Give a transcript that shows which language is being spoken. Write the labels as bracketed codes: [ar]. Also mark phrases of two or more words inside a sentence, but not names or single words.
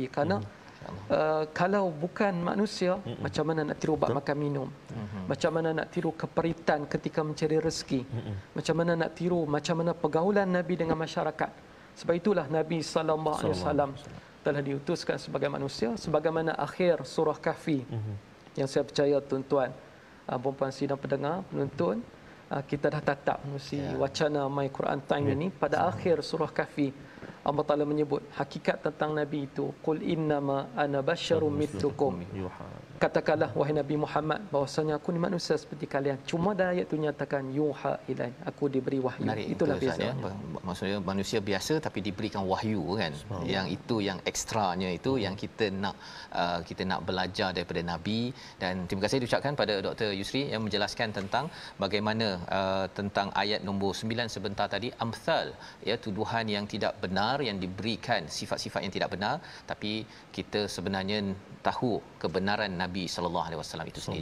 [ms] Kerana kalau bukan manusia, macam mana nak tiru bab makan minum, macam mana nak tiru keperitan ketika mencari rezeki, macam mana nak tiru macam mana pergaulan Nabi dengan masyarakat. Sebab itulah Nabi [ar] صلى الله عليه وسلم [ms] telah diutuskan sebagai manusia, sebagaimana akhir surah Kahfi yang saya percaya tuan-tuan, puan-puan sidang pendengar, penonton, kita dah tatap menerusi wacana My Quran Time ini. Pada akhir surah Kahfi, Allah Ta'ala menyebut hakikat tentang Nabi itu, [ar] قُلْ إِنَّمَا أَنَا بَشَرٌ مِثْلُكُمْ, [ms] katakanlah wahai Nabi Muhammad bahwasanya aku ni manusia seperti kalian, cuma dah ayat tu nyatakan [ar] يُوحَى إِلَيَّ, [ms] aku diberi wahyu. Menarik, itulah bezanya. Maksudnya manusia biasa tapi diberikan wahyu kan. Yang itu yang ekstranya itu yang kita nak belajar daripada Nabi. Dan terima kasih diucapkan pada Dr. Yusri yang menjelaskan tentang bagaimana tentang ayat nombor 9 sebentar tadi, amthal, ya, tuduhan yang tidak benar, yang diberikan sifat-sifat yang tidak benar, tapi kita sebenarnya tahu kebenaran Nabi [ar] صلى الله عليه وسلم [ms] itu sendiri.